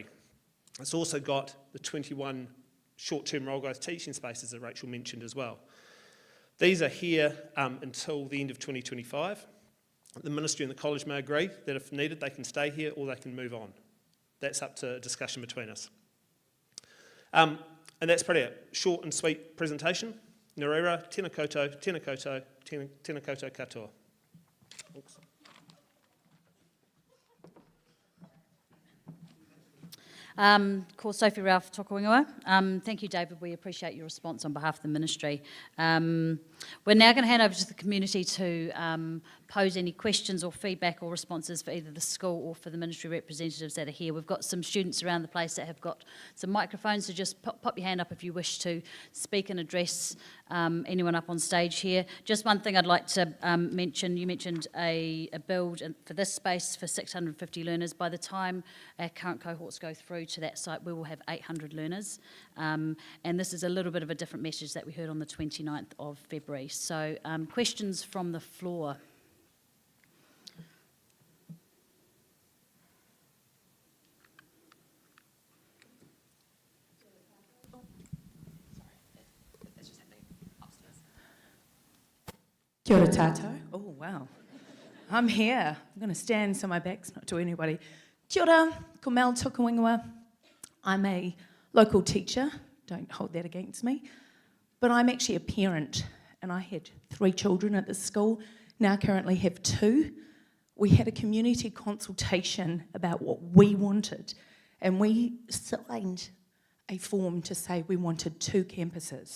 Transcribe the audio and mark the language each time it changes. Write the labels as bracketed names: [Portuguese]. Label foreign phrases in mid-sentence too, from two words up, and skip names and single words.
[English] It's also got the 21 short-term role growth teaching spaces that Rachel mentioned as well. These are here until the end of 2025. The Ministry and the college may agree that if needed they can stay here or they can move on. That's up to discussion between us. And that's pretty it. Short and sweet presentation. [Māori] Nā reira, tēnā koutou, tēnā koutou, tēnā koutou katoa. [English] Thanks. [Māori] Ko Sophie Ralph tōku ingoa. [English] Thank you, David. We appreciate your response on behalf of the Ministry. We're now going to hand over to the community to pose any questions or feedback or responses for either the school or for the Ministry representatives that are here. We've got some students around the place that have got some microphones, so just pop your hand up if you wish to speak and address anyone up on stage here. Just one thing I'd like to mention, you mentioned a build for this space for 650 learners. By the time our current cohorts go through to that site, we will have 800 learners. And this is a little bit of a different message that we heard on the 29th of February. So questions from the floor. [Māori] Kia ora tātou. [English] Oh, wow. I'm here. I'm going to stand so my back's not to anybody. [Māori] Kia ora, ko Mel tōku ingoa. [English] I'm a local teacher. Don't hold that against me. But I'm actually a parent, and I had 3 children at this school. Now currently have 2. We had a community consultation about what we wanted, and we signed a form to say we wanted 2 campuses.